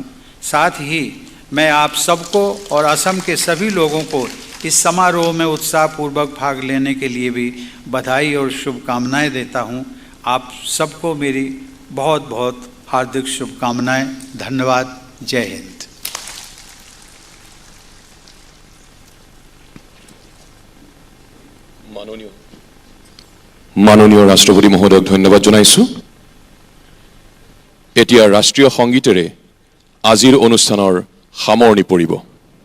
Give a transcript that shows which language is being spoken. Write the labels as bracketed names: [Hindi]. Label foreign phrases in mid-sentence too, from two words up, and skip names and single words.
[Hindi] साथ ही मैं आप सबको और असम के सभी लोगों को इस समारोह में उत्साहपूर्वक भाग लेने के लिए भी बधाई और शुभकामनाएं देता हूं। आप सबको मेरी बहुत बहुत हार्दिक शुभकामनाएं। धन्यवाद। जय हिंद। [Assamese] মাননীয় ৰাষ্ট্ৰপতি মহোদয়ক ধন্যবাদ জনাইছো। এতিয়া ৰাষ্ট্ৰীয় সংগীতেৰে আজিৰ অনুষ্ঠানৰ সামৰণি পৰিব।